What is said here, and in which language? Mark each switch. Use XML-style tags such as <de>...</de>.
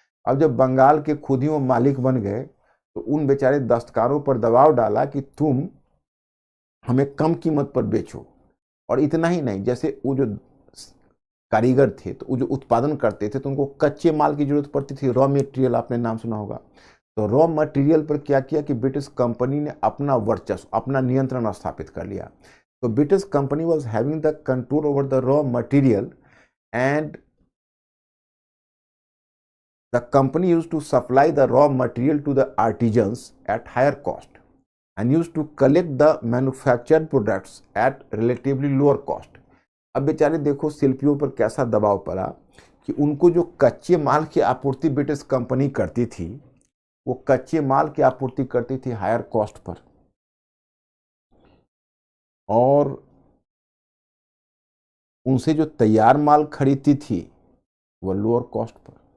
<hi>अब जब बंगाल के खुद ही वो मालिक बन गए तो उन बेचारे दस्तकारों पर दबाव डाला कि तुम हमें कम कीमत पर बेचो। और इतना ही नहीं, जैसे वो जो कारीगर थे तो वो जो उत्पादन करते थे तो उनको कच्चे माल की जरूरत पड़ती थी, रॉ मटेरियल, आपने नाम सुना होगा। तो रॉ मटेरियल पर क्या किया कि ब्रिटिश कंपनी ने अपना वर्चस्व, अपना नियंत्रण स्थापित कर लिया।</hi> <en>तो British company was having the control over the raw material, and the company used to supply the raw material to the artisans at higher cost and used to collect the manufactured products at relatively lower cost।</en> <hi>अब बेचारे देखो शिल्पियों पर कैसा दबाव पड़ा कि उनको जो कच्चे माल की आपूर्ति ब्रिटिश कंपनी करती थी, वो कच्चे माल की आपूर्ति करती थी हायर कॉस्ट पर, और उनसे जो तैयार माल खरीदती थी वो लोअर कॉस्ट पर।</hi>